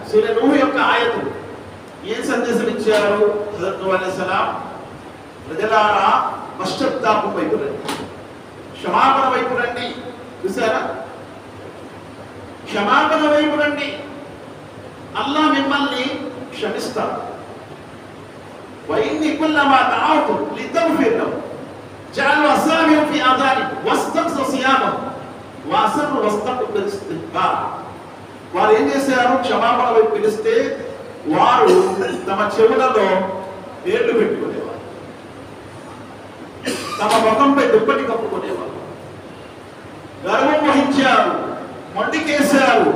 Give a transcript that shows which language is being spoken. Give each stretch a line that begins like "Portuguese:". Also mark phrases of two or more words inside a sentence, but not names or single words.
Telugu: సూర నూహ్ యొక్క ఆయతు, ఏం సందేశం ఇచ్చారు హజరత్ నూహ్ అలైహిస్సలాం? ప్రజలారా పశ్చాత్తాపం వైపు రండి, క్షమాపణ వైపు రండి. చూసారా, క్షమాపణ వైపు రండి, అల్లా మిమ్మల్ని క్షమిస్తాడు.
Arabic: وإني كلما دعوتهم لتغفر لهم جعلوا أصابعهم في آذانهم واستغشوا ثيابهم وأصروا واستكبروا استكبارا.
Telugu: వారు ఏం చేశారు? క్షమాపణ వైపు పిలిస్తే వారు తమ చెవులలో వేళ్లు పెట్టుకునేవారు, తమ ముఖంపై దుప్పటి కప్పుకునేవారు, గర్వం వహించారు, మొండికేశారు.